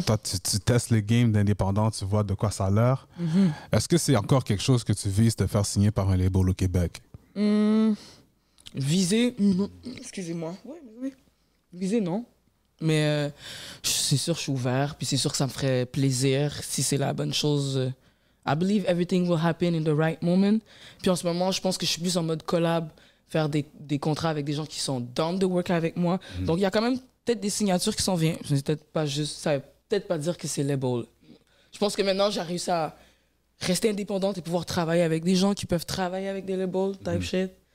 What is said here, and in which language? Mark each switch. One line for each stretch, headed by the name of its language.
French: Toi, tu testes le game d'indépendant, tu vois de quoi ça a l'air. Est-ce que c'est encore quelque chose que tu vises de faire signer par un label au Québec? Viser, excusez-moi. Oui. Viser, non. Mais c'est sûr, je suis ouvert. Puis c'est sûr que ça me ferait plaisir si c'est la bonne chose.
English: I believe everything will happen in the right moment.
French: Puis en ce moment, je pense que je suis plus en mode collab, faire des contrats avec des gens qui sont
English: down to work
French: avec moi. Donc il y a quand même peut-être des signatures qui s'en viennent. Ça veut peut-être pas dire que c'est label. Je pense que maintenant, j'ai réussi à rester indépendante et pouvoir travailler avec des gens qui peuvent travailler avec des labels,
English: type shit.